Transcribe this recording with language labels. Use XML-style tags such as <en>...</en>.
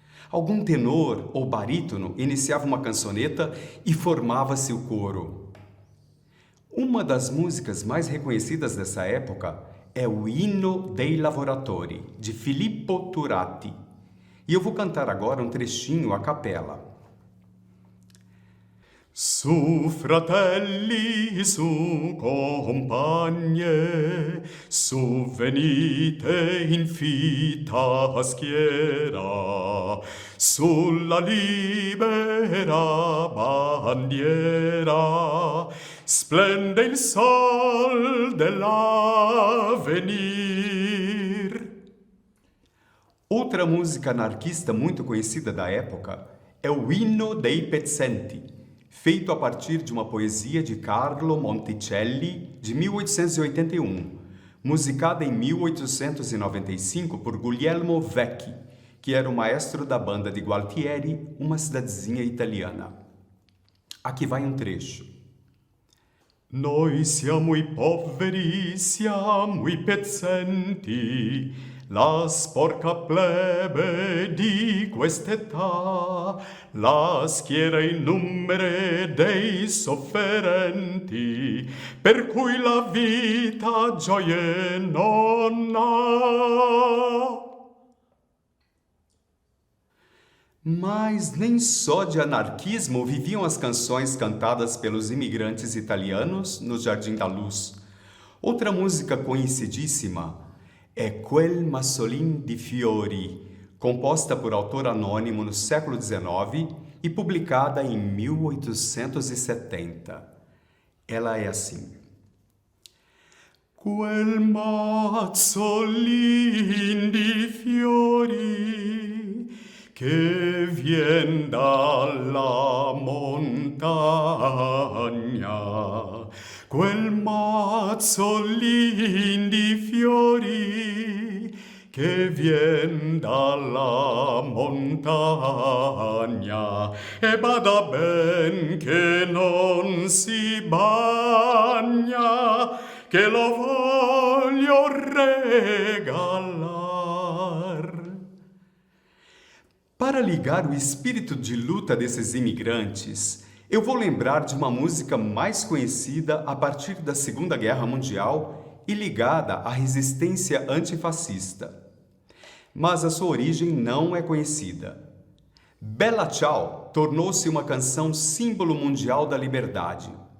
<pt>Algum tenor ou barítono iniciava uma cançoneta e formava-se o coro. Uma das músicas mais reconhecidas dessa época é o Inno dei Lavoratori, de Filippo Turati. E eu vou cantar agora um trechinho a capela.</pt> <it>Su fratelli, su compagne, su venite in fitta schiera, sulla libera bandiera, splende il sol dell'avvenir.</it> <pt>Outra música anarquista muito conhecida da época é o Inno dei Pezzenti, feito a partir de uma poesia de Carlo Monticelli, de 1881, musicada em 1895 por Guglielmo Vecchi, que era o maestro da banda de Gualtieri, uma cidadezinha italiana. Aqui vai um trecho.</pt> <it>Noi siamo i poveri, siamo i pezzenti, la sporca plebe di quest'età, la schiera in numere dei sofferenti, per cui la vita gioie non ha.</it> <pt>Mas nem só de anarquismo viviam as canções cantadas pelos imigrantes italianos no Jardim da Luz. Outra música conhecidíssima é Quel Massolin di Fiori, composta por autor anônimo no século XIX e publicada em 1870. Ela é assim.</pt> <it>Quel mazzolin di fiori che vien dalla montagna, quel mazzolin di fiori che vien dalla montagna, e bada ben che non si bagna, che lo voglio regalar.</it> <pt>Para ligar o espírito de luta desses imigrantes, eu vou lembrar de uma música mais conhecida a partir da Segunda Guerra Mundial e ligada à resistência antifascista. Mas a sua origem não é conhecida. Bella Ciao tornou-se uma canção símbolo mundial da liberdade.</pt>